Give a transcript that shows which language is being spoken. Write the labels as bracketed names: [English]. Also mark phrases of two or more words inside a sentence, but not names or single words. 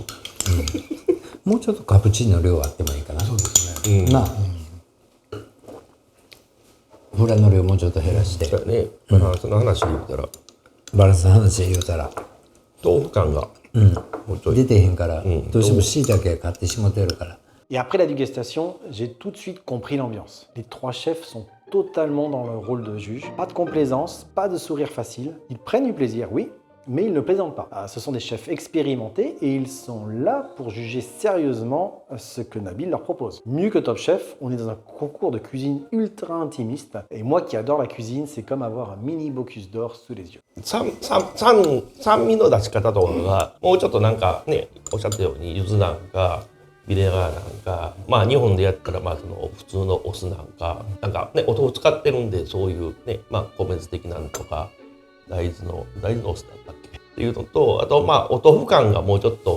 [Japanese] もうちょっとカプチーノ量あってもいいかな。そうですね。なあ。フラの量もうちょっと減らしてだからね、バランスの話で言ったら、バランスの話で言うたら豆腐感がもうちょい出てへんから、どうしても椎茸買ってしもてるから。 [French] Et après la dégustation, j'ai tout de suite compris l'ambiance. Les trois chefs sont totalement dans leur rôle de juge. Pas de complaisance, pas de sourire facile. Ils prennent du plaisir, oui, mais ils ne plaisantent pas. Ce sont des chefs expérimentés et ils sont là pour juger sérieusement ce que Nabil leur propose. Mieux que Top Chef, on est dans un concours de cuisine ultra intimiste. Et moi qui adore la cuisine, c'est comme avoir un mini Bocuse d'Or sous les yeux. [Japanese] 酸味の出し方とかがもうちょっとなんかね、おっしゃったように柚子なんかビネガーなんか、まあ日本でやったらまあその普通のお酢なんか、なんかねお豆腐使ってるんでそういうね、まあ米酢的なんとか大豆のお酢だったっけっていうのと、あとまあお豆腐感がもうちょっと